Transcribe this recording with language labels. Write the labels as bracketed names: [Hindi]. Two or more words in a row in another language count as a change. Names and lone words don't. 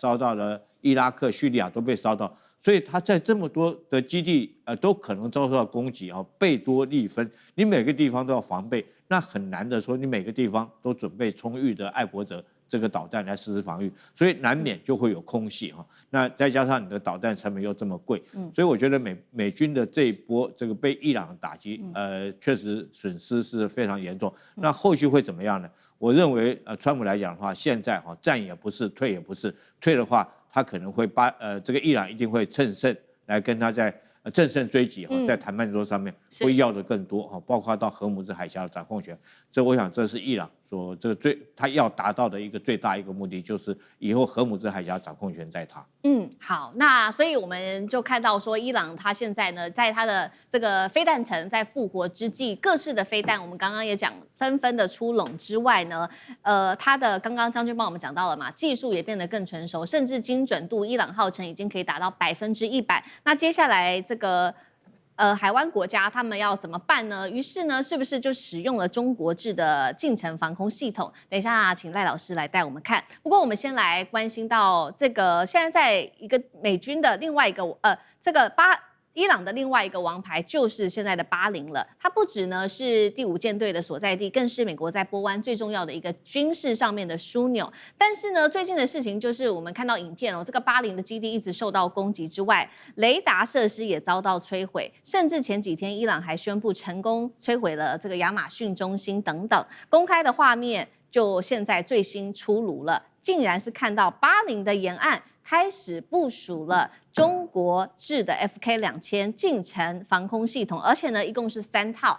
[Chinese] 燒到了伊拉克、敘利亞都被燒到，所以它在這麼多的基地都可能遭受到攻擊貝多利分，你每個地方都要防備，那很難的說你每個地方都準備充裕的愛國者這個導彈來實施防禦，所以難免就會有空隙那再加上你的導彈成本又這麼貴，所以我覺得美軍的這一波這個被伊朗打擊，確實損失是非常嚴重。那後續會怎麼樣呢？我認為川普來講的話，現在戰也不是，退也不是，退的話他可能會這個伊朗一定會乘勝來跟他在乘勝追擊在談判桌上面會要的更多包括到荷姆茲海峽的掌控權。這我想這是伊朗說他要達到的一个最大一个目的，就是以後荷姆茲海峽掌控權在他。好，那所以我們就看到說，伊朗他現在呢，在他的這個飛彈城在復活之際，各式的飛彈，我們剛剛也講紛紛的出籠之外呢，他的剛剛將軍幫我們講到了嘛，技術也變得更成熟，甚至精準度，伊朗號稱已經可以達到100%。那接下來這個。海灣國家他們要怎麼辦呢？於是呢，是不是就使用了中國製的近程防空系統？等一下，請賴老師來帶我們看。不過我們先來關心到這個，現在在一個美軍的另外一個伊朗的另外一個王牌就是現在的巴林了。它不只呢是第5艦隊的所在地，更是美國在波灣最重要的一個軍事上面的樞紐。但是呢，最近的事情就是我們看到影片這個巴林的基地一直受到攻擊之外，雷達設施也遭到摧毀，甚至前幾天伊朗還宣布成功摧毀了這個亞馬遜中心等等。公開的畫面就現在最新出爐了，竟然是看到巴林的沿岸開始部署了中國製的 FK2000近程防空系統，而且呢，一共是3套。